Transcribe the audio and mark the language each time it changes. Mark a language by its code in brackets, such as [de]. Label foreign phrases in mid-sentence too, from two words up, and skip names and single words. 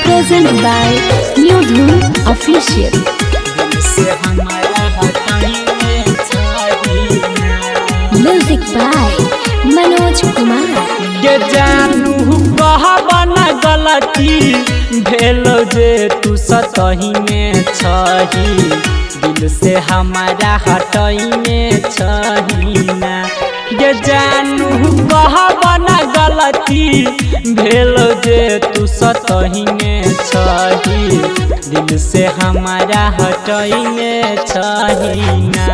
[en] Present by New Dhoom Official. Music by Manoj Kumar. [mai] के जानू कहबना गलती भेलो जे तू सतही में छही दिल से हमारा हटई में छही ना। के जानू कहबना गलती भेलो जे तू सतही में छही दिल से हमारा हटई में छही ना।